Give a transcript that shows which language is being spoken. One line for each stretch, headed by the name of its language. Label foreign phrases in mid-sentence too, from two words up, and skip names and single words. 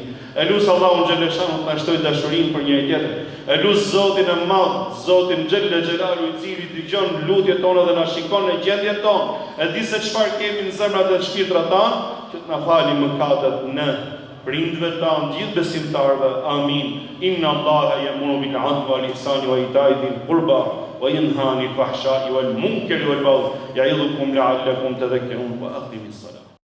Albanian: E lusë Allahun xhaleshanu të na shtoj dashurinë për njëri tjetrin. E lusë Zotin e madh, Zotin
Arabic: جل جلاله,
Albanian: i cili dëgjon lutjet tona dhe na shikon në gjendjen tonë, e di se çfarë kemi në zemrat dhe shpirtrat tanë, që të na falë mëkatet në prindve tanë, gjithë besimtarve. Amin.
Arabic: إن الله يأمر بالعدل والإحسان وإيتاء ذي القربى وينهى عن الفحشاء والمنكر والبغي يعظكم لعلكم تذكرون وأقم الصلاة.